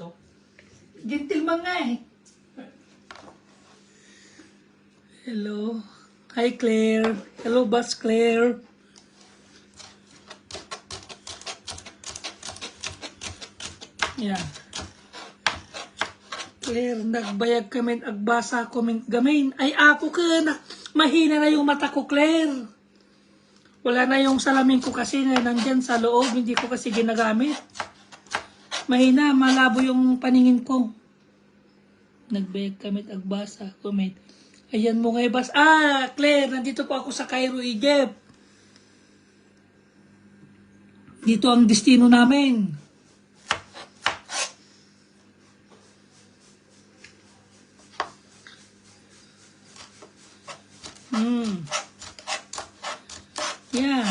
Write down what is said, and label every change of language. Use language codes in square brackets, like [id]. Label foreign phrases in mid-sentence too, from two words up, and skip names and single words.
[tl] Gentleman nga eh. Hello. Hi, Claire. Hello, Bas Claire. Yan. Claire, [ilo] nagbayag kami agbasa comment gamin. [tl] Ay, ako ka na. Mahina na yung mata ko, Claire. Wala na yung salamin ko kasi na nandyan sa loob. Hindi ko kasi ginagamit. Mahina, malabo yung paningin ko. [ilo] Nagbayag kami agbasa comment. [tl] Ayan mo ngayon, Bas. Ah, Claire, nandito po ako sa Cairo, Egypt. Dito ang destino namin. Yan.